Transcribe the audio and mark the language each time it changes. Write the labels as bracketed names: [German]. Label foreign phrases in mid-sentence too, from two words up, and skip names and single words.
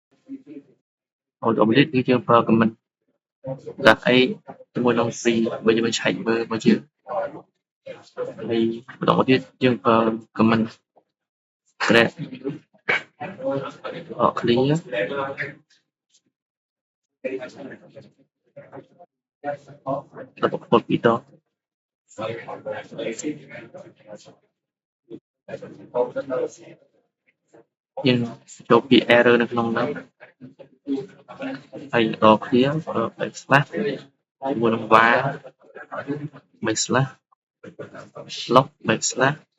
[Khmer] Automatic គឺយើងប្រើ comment ដាក់អីជាមួយនឹង free បើយើងឆែកមើលមកយើងហើយបន្តមកទៀតយើងប្រើ [English] comment grab [Khmer] clear ដល់បន្ទាប់ពីដងយើងចូលពាក្យ error នៅក្នុងនោះ ហើយដល់ [English] clear backslash [Khmer] ជាមួយនឹង [English] var backslash log backslash